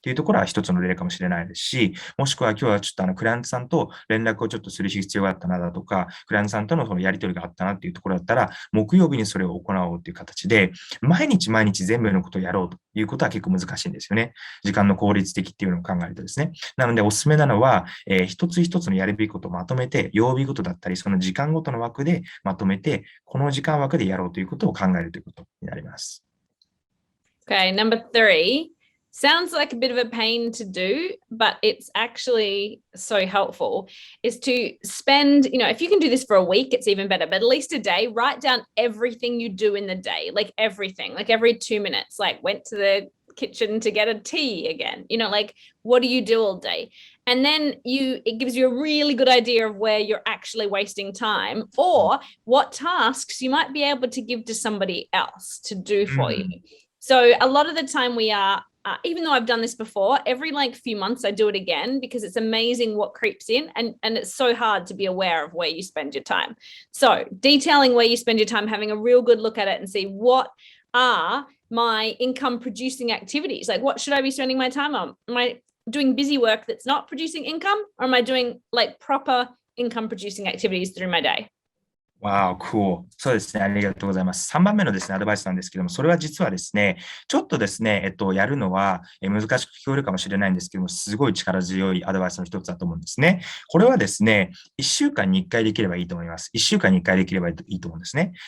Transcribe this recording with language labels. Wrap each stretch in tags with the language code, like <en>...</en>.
<ja>っていうところは一つの例かもしれないですし、もしくは今日はちょっとクライアントさんと連絡をちょっとする必要があったなだとか、クライアントさんとのそのやり取りがあったなっていうところだったら、木曜日にそれを行おうっていう形で、毎日毎日全部のことをやろうということは結構難しいんですよね。時間の効率的っていうのを考えるとですね。なのでおすすめなのは、一つ一つのやるべきことをまとめて、曜日ごとだったり、その時間ごとの枠でまとめて、この時間枠でやろうということを考えるということになります。</ja> <en>Okay, number 3. Sounds like a bit of a pain to do, but it's actually so helpful, is to spend, if you can do this for a week, it's even better, but at least a day, write down everything you do in the day, like everything, like every 2 minutes, like went to the kitchen to get a tea again, like what do you do all day? And then it gives you a really good idea of where you're actually wasting time or what tasks you might be able to give to somebody else to do for you. So a lot of the time we are, even though I've done this before, every few months I do it again because it's amazing what creeps in and it's so hard to be aware of where you spend your time. So detailing where you spend your time, having a real good look at it and see what are my income producing activities. Like what should I be spending my time on? Am I doing busy work that's not producing income or am I doing proper income producing activities through my day? Wow, cool.</en> <ja>そうですね。ありがとうございます。3番目のですね、アドバイスなんですけども、それは実はですね、ちょっとですね、やるのは難しく聞こえるかもしれないんですけども、すごい力強いアドバイスの一つだと思うんですね。これはですね、1週間に1回できればいいと思います。1週間に1回できればいいと思うんですね。</ja>